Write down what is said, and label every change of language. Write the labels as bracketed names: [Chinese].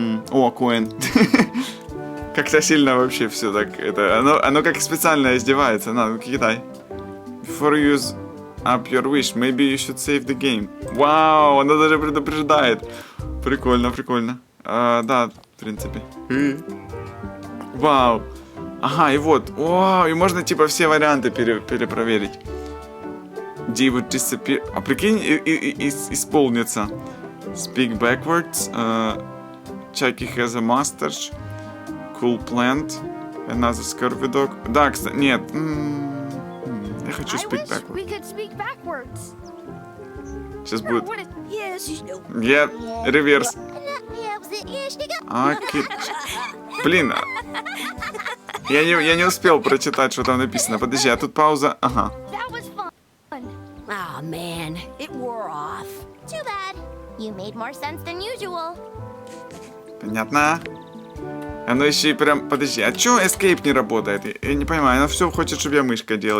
[Russian] О, коин. Как-то сильно вообще все так. Это, оно как специально издевается. На, ну кидай. [English] Before you use up your wish, maybe you should save the game. [Russian] Вау, оно даже предупреждает. Прикольно, прикольно. Да, в принципе. Вау. Ага, и вот. О, и можно типа все варианты перепроверить. [English] D would disappear. [Russian] А прикинь, исполнится. [English] Speak backwards. Chucky has a mustache. Cool plant. Another scurvy dog. [Russian] Да, кстати, нет. Я хочу [English] speak backwards. [Russian] Сейчас будет. Я реверс. Окей. Блин. Я не успел прочитать, что там написано. Подожди, а тут пауза. Ага. [English] Oh man, it wore off. Too bad. You made more sense than usual. [Russian] Понятно. Оно еще и прям... Подожди, а чё escape не работает? Я не понимаю, оно все хочет, чтобы я мышкой делал.